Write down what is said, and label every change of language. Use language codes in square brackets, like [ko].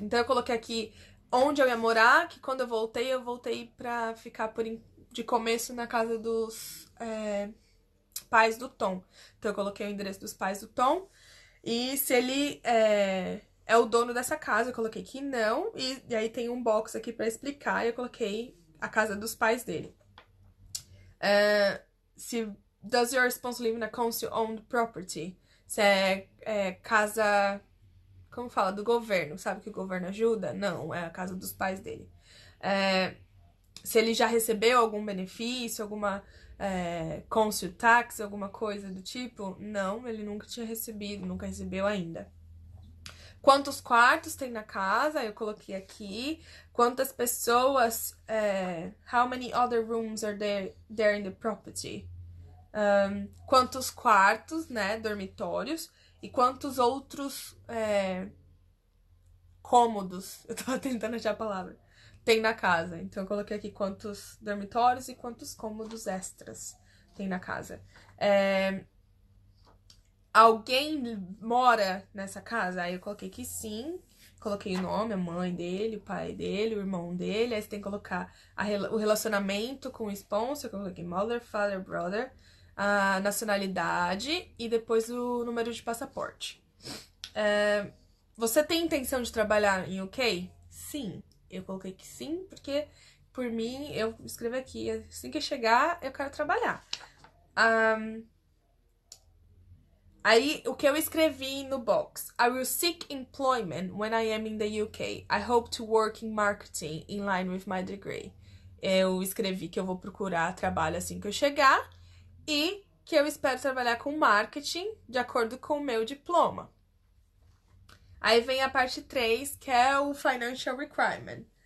[pt] Então eu coloquei aqui onde eu ia morar, que quando eu voltei pra ficar de começo na casa dos pais do Tom. Então eu coloquei o endereço dos pais do Tom. E se ele é o dono dessa casa. Eu coloquei que não. E aí tem um box aqui pra explicar. E eu coloquei a casa dos pais dele. [en] Se does your spouse live in a council-owned property? [pt] Se é casa, como fala, do governo, sabe que o governo ajuda? Não, é a casa dos pais dele. Se ele já recebeu algum benefício, alguma council tax, alguma coisa do tipo? Não, ele nunca tinha recebido, nunca recebeu ainda. Quantos quartos tem na casa? Eu coloquei aqui. Quantas pessoas? [en] How many other rooms are there in the property? [pt] Quantos quartos, né? Dormitórios. E quantos outros cômodos? Eu tava tentando achar a palavra. Tem na casa. Então eu coloquei aqui quantos dormitórios e quantos cômodos extras tem na casa. Alguém mora nessa casa? Aí eu coloquei que sim. Coloquei o nome, a mãe dele, o pai dele, o irmão dele. Aí você tem que colocar o relacionamento com o sponsor. Eu coloquei [en] mother, father, brother. [pt] A nacionalidade e depois o número de passaporte. Você tem intenção de trabalhar em UK? Sim. Eu coloquei que sim, porque por mim, eu escrevi aqui. Assim que chegar, eu quero trabalhar. Aí, o que eu escrevi no box? [en] I will seek employment when I am in the UK. I hope to work in marketing in line with my degree. [pt] Eu escrevi que eu vou procurar trabalho assim que eu chegar e que eu espero trabalhar com marketing de acordo com o meu diploma. Aí vem a parte 3, que é o [en] financial requirement.